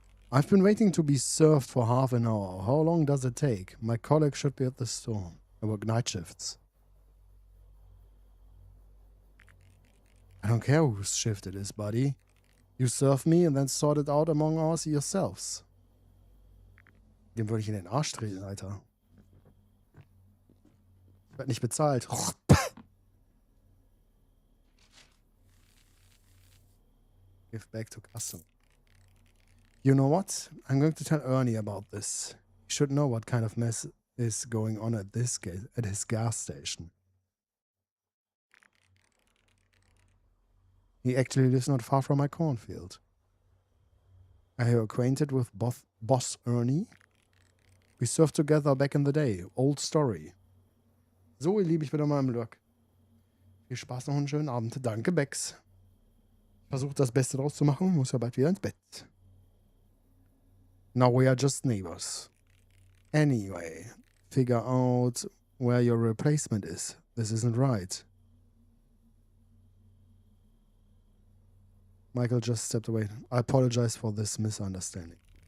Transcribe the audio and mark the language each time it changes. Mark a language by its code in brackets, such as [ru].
[en] I've been waiting to be served for half an hour. How long does it take? My colleague should be at the store. I work night shifts. I don't care whose shift it is, buddy. You serve me and then sort it out among us yourselves. [de] Dem würde ich in den Arsch treten, Alter. Ich werde nicht bezahlt. [en] Give back to customer. You know what? I'm going to tell Ernie about this. He should know what kind of mess is going on at his gas station. He actually lives not far from my cornfield. Are you acquainted with Boss Ernie? We served together back in the day. Old story. [de] So, ihr Lieben, ich bin nochmal im Lurk. Viel Spaß noch einen schönen Abend. Danke, Bex. Versucht das Beste draus zu machen. Muss ja bald wieder ins Bett. [en] Now we are just neighbors. Anyway, figure out where your replacement is. This isn't right. Michael just stepped away. I apologize for this misunderstanding.